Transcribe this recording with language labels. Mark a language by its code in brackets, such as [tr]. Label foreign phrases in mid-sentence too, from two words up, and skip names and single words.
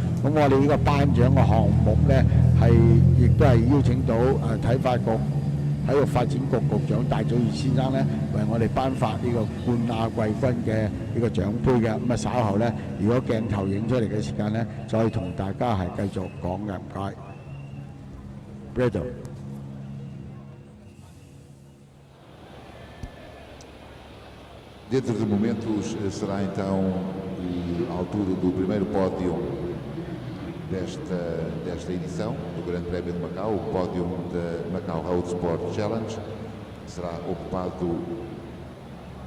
[yue] 咁我哋呢個頒獎嘅項目呢，亦都係邀請到體育發展局局長戴祖業先生呢，為我哋頒發呢個冠亞季軍嘅呢個獎杯嘅。咁稍後呢，如果鏡頭影出嚟嘅時間呢，再同大家係繼續講嘅，唔該。Brado。 [pt] Dentro de momentos será então a altura do primeiro pódio desta edição do Grande Prémio de Macau, o pódio da Macau Road Sport Challenge, que será ocupado